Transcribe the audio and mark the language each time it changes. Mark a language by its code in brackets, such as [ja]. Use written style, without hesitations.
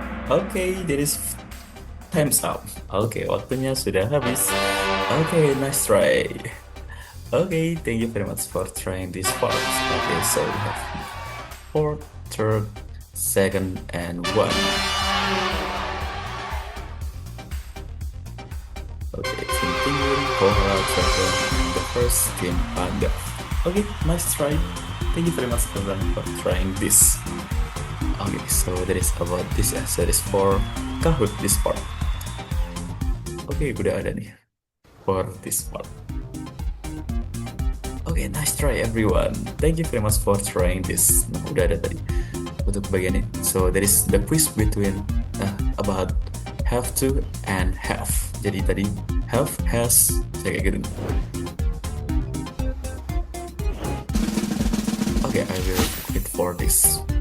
[en] Oke, that is time's up. [id] Oke, waktunya sudah habis. [en] Oke, nice try. Oke, thank you very much for trying this part. Okay, so we have 4th, 3rd, 2nd, and 1. Okay, continuing Kohala Dragon, the first team Panda. Okay, nice try. Thank you very much everyone for trying this. Okay, so that is about this ya. So that is for Kahoot this part. Okay, [id] udah ada nih [en] for this part. Okay, nice try everyone. Thank you very much for trying this. [id] Nah, udah ada tadi untuk bagian ini. [en] So that is the quiz between about have to and have. [id] Jadi tadi have, has, kayak gitu. [en] Okay, I will wait for this.